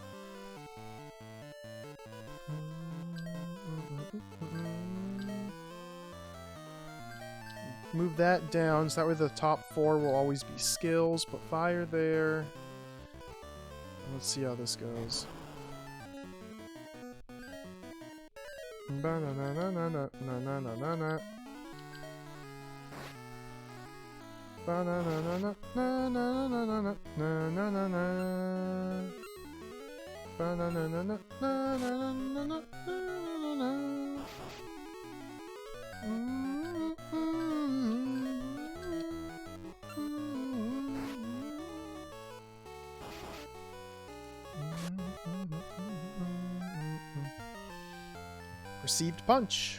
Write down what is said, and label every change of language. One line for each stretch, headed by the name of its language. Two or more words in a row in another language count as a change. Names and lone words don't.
English: Move that down, so that way the top 4 will always be skills. Put fire there. Let's see how this goes. Ba-na-na-na-na-na-na-na-na-na. Ba-na-na-na-na-na-na-na-na-na-na-na. Ba-na-na-na-na-na-na-na-na-na-na. Received punch.